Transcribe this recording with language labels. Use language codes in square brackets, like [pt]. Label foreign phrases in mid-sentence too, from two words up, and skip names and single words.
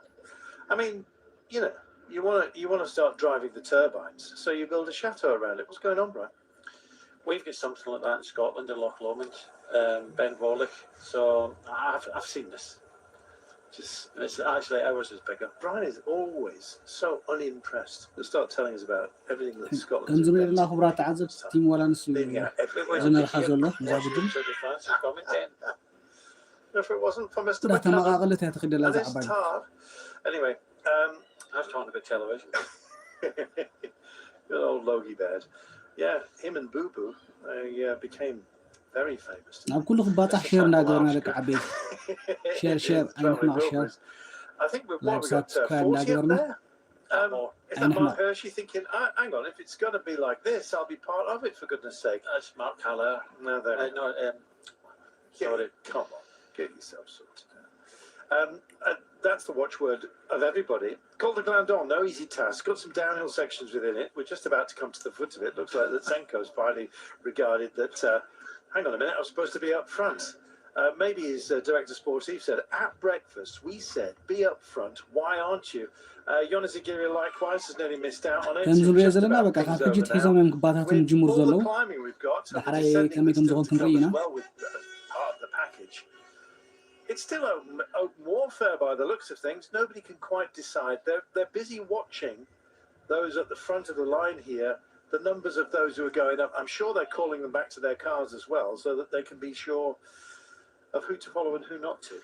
[en] I mean, you know, you want to start driving the turbines, so you build a chateau around it. What's going on, Brian? We've got something like that in Scotland, in Loch Lomond, Ben Roglic. So I've seen this. It's actually ours is bigger. Brian is always so unimpressed. He'll start telling us about everything that Scotland [ti] ገንዘብ የሌላ ክቡራት ተዓዘብ ቲም ወላንስ ዝመርሓ ዘሎ እዛ ቡድን [en] If it wasn't for Mr. [ti] ተመቃቐለት እያ ትኽደላ እዛ ዓባይ [en] Anyway, I was talking about television. good old Logie Baird. Yeah, him and Boo Boo became very famous. [ti] ናብ ኩሉ ክባፃሕ ሼር እንዳገበርና ደቂ ዓበይቲ ሼር ኣይንሕማቕ ሼር [en] I think we've Like got 40 up subscribe there. Is that Mark Hershey thinking, hang on, if it's going to be like this, I'll be part of it, for goodness sake? That's Mark Haller. No, there. Sorry. Come on, get yourself sorted out. That's the watchword of everybody. Called the Glandon, no easy task. Got some downhill sections within it. We're just about to come to the foot of it. Looks like that Senko's finally regarded that, hang on a minute, I was supposed to be up front. Maybe his director sportive said, at breakfast, we said, be up front. Why aren't you? Jonas Aguirre likewise has nearly missed out on it. [ti] ከምዝሪኦ ዘለና በቃ ካብ ፍጅት ሒዞም እዮም ክባታትን ጅሙር ዘለዉ [en] climbing we've got. [ti] ዳሕራይ ከመይ ከም ዝኾን ክንርኢ ኢና [en] Well, with part of the package. It's still open warfare by the looks of things. Nobody can quite decide. They're busy watching those at the front of the line here, the numbers of those who are going up. I'm sure they're calling them back to their cars as well, so that they can be sure of who to follow and who not to.